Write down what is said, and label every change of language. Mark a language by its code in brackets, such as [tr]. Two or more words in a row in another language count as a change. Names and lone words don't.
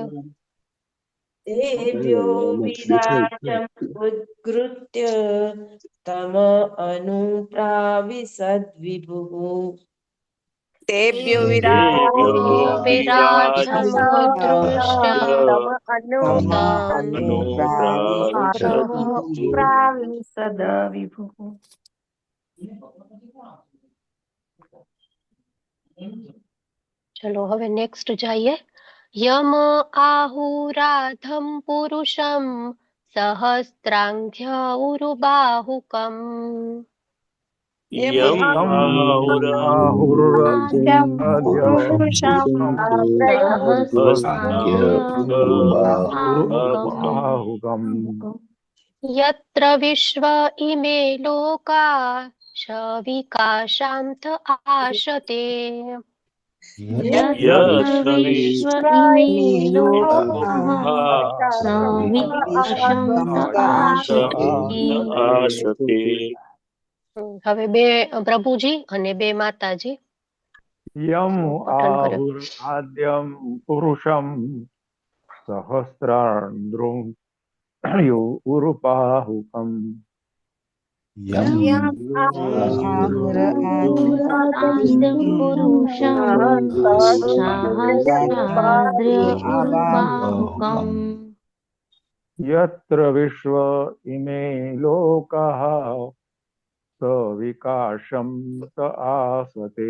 [sa] तेभ्यो विराजमुद्धृत्य तम अनुप्राविशद्विभुः तेभ्यो विराजमुद्धृत्य अनुप्राविशद्विभुः [gu] चलो હવે નેક્સ્ટ જઈએ [sa] યમ આહુરાધમ પુરુષમ સહસ્ત્રાંઘ્ય ઉરુબાહુકમ यम यत्र विश्व इमे लोका शविकाशान्त आशते यत्र विश्व इमे लोकाः आशते [gu] હવે બે પ્રભુજી અને બે માતાજી [sa] यम [gu] પઠન કર્યો. [sa] आहुर आद्यम पुरुषम सहस्रान्द्रुम उरुपाहुकम यत्र विश्व इमे लोकाः सविकाशं त आसते